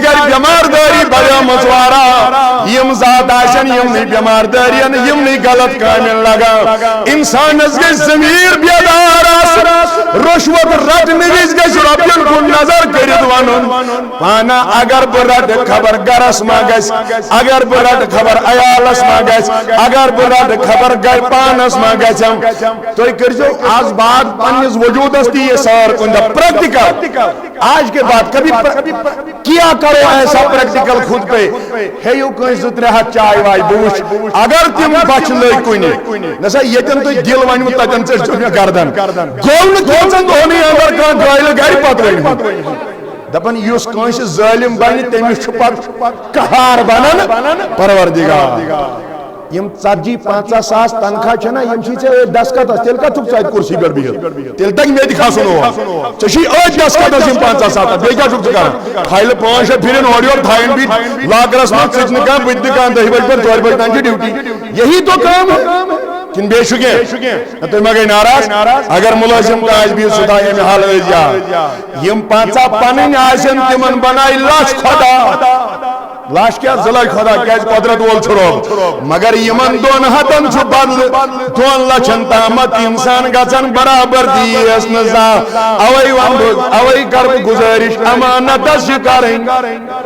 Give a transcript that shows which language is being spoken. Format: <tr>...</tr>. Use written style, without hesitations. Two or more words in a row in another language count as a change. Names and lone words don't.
<ks>گرِ بٮ۪ماردٲری بڑیمٕژ واریاہ یم ذات آسن یمنٕے بٮ۪ماردٲرین یمنٕے غلط کامٮ۪ن لگان انسانس گژھِ ضمیٖر بیدار آسُن رشوت رٹنہٕ وِزِ گژھِ رۄپین کُن نظر کٔرِتھ ونُن پانا اگر بہٕ رٹہٕ خبر گرس ما گژھِ اگر بہٕ رٹہٕ خبر عیالس ما گژھِ اگر بہٕ رٹہٕ خبر گرِ پانس ما گژھم تُہۍ کٔرزیو آز بات پننس وجودس تہِ یہ سار کُنہِ دۄہ پریکٹیکل</ks> <ur>آج کے بعد کبھی کیا کرو ایسا</ur> <ks>پریکٹیکل خود پہ ہیو کٲنٛسہِ 2-3 ہتھ چائے وائے بوش اگر تم بچ لٔگۍ کُنہِ نسا ییٚتٮ۪ن تُہۍ دل ونوٕ تتٮ۪ن ژٔٹۍزیو مےٚ گردن گوٚو نہٕ کینٛژن دۄہنٕے اندر کانٛہہ گٲلۍ گرِ پتہٕ ؤنمٕژ دپان یُس کٲنٛسہِ ظٲلِم بنہِ تٔمِس چھُ پتہٕ قہار بنان پروردگار یم 40-50 ساس تنخواہ چھنا یم چھی ژےٚ أتھۍ دستخطس تیٚلہِ کتھ چھُکھ ژٕ اَتہِ کُرسی پٮ۪ٹھ بِہِتھ تیٚلہِ تگہِ مےٚ تہِ کھسُن اور ژےٚ چھُے أتھۍ دستخطس یم 50 ساس بیٚیہِ کیٛاہ چھُکھ ژٕ کران فایلہٕ 5-6 پھِرِن اورٕ یورٕ تھاین بیٚیہِ لاکرس منٛز ژٕ تہِ نہٕ کانٛہہ بہٕ تہِ نہٕ کانٛہہ 10 بجہِ پٮ۪ٹھ 4 بجہِ تام چھِ ڈیوٹی</ks> <ur>یہی تو کام</ur> <ks>کِنہٕ بیٚیہِ چھُ کینٛہہ تُہۍ ما گٔے ناراض اگر مُلٲزِم کانٛہہ آسہِ بِہِتھ سُہ تھایہِ اَمہِ حالٲژ یاد یم 50 پنٕنۍ آسن تِمن بنایہِ لچھ خۄدا لاش کیا 2 لچھ خدا کیٛازِ قۄدرت وول چھُ رۄب مگر یمن 2 ہتن چھُ بدلہٕ 2 لچھن تامتھ انسان گژھن برابر دیس نہٕ زانٛہہ اوے ون بہٕ اوے کر بہٕ گُزٲرِش امانتس چھِ کرٕنۍ</ks>